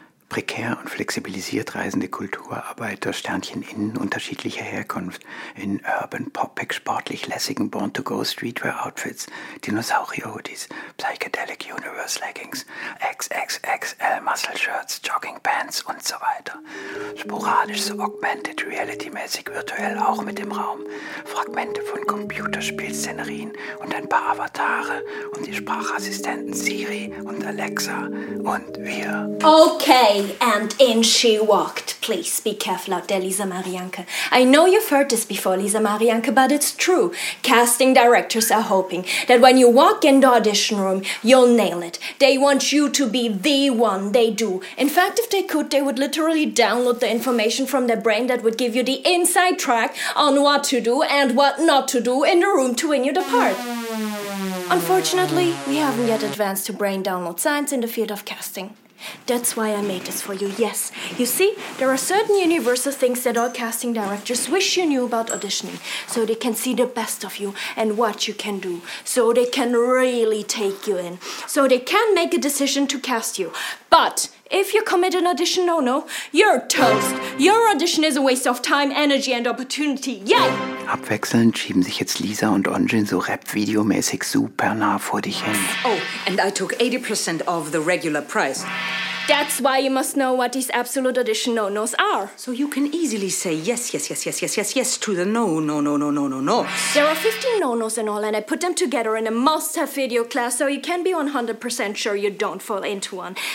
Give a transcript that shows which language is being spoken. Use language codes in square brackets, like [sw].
[de] Prekär und flexibilisiert reisende Kulturarbeiter, Sternchen innen unterschiedlicher Herkunft, in urban, poppig, sportlich lässigen Born-to-Go-Streetwear-Outfits, Dinosaurier-Hoodies, Psychedelic-Universe-Leggings, XXXL-Muscle-Shirts, Jogging-Pants und so weiter. Sporadisch so augmented, reality-mäßig virtuell auch mit im Raum. Fragmente von Computerspiel-Szenerien und ein paar Avatare und die Sprachassistenten Siri und Alexa und wir. [en] Okay. Okay, and in she walked. Please be careful out there, Lisa Marianke. I know you've heard this before, Lisa Marianke, but it's true. Casting directors are hoping that when you walk in the audition room, you'll nail it. They want you to be the one. They do. In fact, if they could, they would literally download the information from their brain that would give you the inside track on what to do and what not to do in the room to win you the part. Unfortunately, we haven't yet advanced to brain download science in the field of casting. That's why I made this for you, yes. You see, there are certain universal things that all casting directors wish you knew about auditioning, so they can see the best of you and what you can do, so they can really take you in, so they can make a decision to cast you. But if you commit an audition no-no, you're toast. Your audition is a waste of time, energy and opportunity. Yay! [de] Abwechselnd schieben sich jetzt Lisa und Onjin so Rap-Video-mäßig super nah vor dich hin. [en] Oh, and I took 80% of the regular price. That's why you must know what these absolute audition no-nos are. So you can easily say yes, yes, yes, yes, yes, yes, yes to the no, no, no, no, no, no, no. There are 15 no-nos in all, and I put them together in a must-have video class, so you can be 100% sure you don't fall into one.